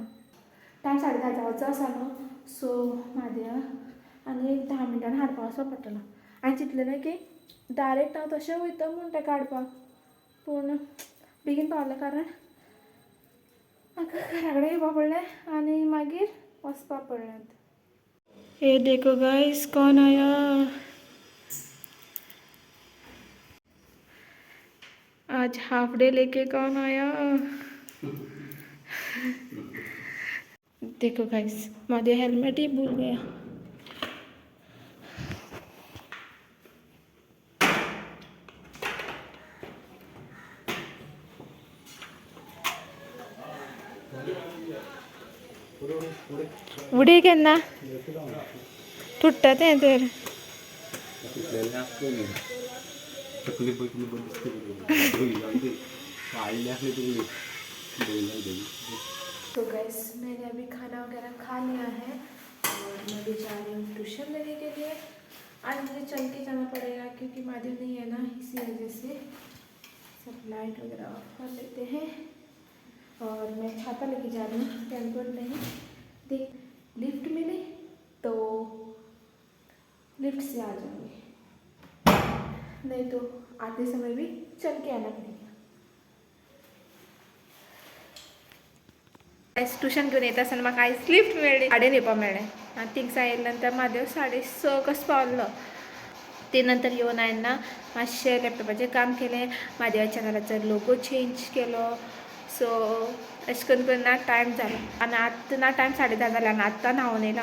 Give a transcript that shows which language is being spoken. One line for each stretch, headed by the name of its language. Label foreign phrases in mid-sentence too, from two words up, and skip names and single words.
Konkani: टायम 10:30 जावचो आसा न्हू सो म्हाज्या आनी 10 मिनटान हाडपा वचपा पडटलो. हांवें चिंतलेलें की डायरेक्ट हांव तशें वयता म्हूण ताका हाडपाक पूण बेगीन पावल्या कारण म्हाका घरा कडेन येवपा पडलें आनी मागीर वचपा पडलें.
Hindi: ये देखो गाइस कौन आया. आज हाफ डे लेके कौन आया. देखो गाइस माधे हेलमेट ही भूल गया.
Konkani: उडी केन्ना तुट्टा तें तर तो
Hindi: गैस मैंने अभी खाना वगैरह खा लिया है और मैं भी जा रही हूँ ट्यूशन लेने के लिए. आज मुझे चल के जाना पड़ेगा क्योंकि माधव नहीं है ना, इसी वजह से सब लाइट वगैरह ऑफ कर लेते हैं. और मैं छाता लेके जा रही हूँ, रेनकोट नहीं. देख लिफ्ट मिली तो लिफ्ट से आ जाऊँगी, नहीं तो आते समय भी चल के आना पड़ेगा.
Konkani: ट्यूशन घेवन येता आसतना म्हाका आयज लिफ्ट मेळ्ळी, गाडयेन येवपा मेळ्ळें आनी थिंगसा येयले नंतर म्हादेव 6:30 कसो पावलो. ते नंतर येवन हांवें ना मातशें लॅपटॉपाचेर काम केलें, म्हाज्या चॅनलाचो
English: logo change
Konkani: केलो. सो अशें करून करून ना टायम जालो आनी आतां ना टायम 10:30 जाले आनी आतां न्हांवून येयलां.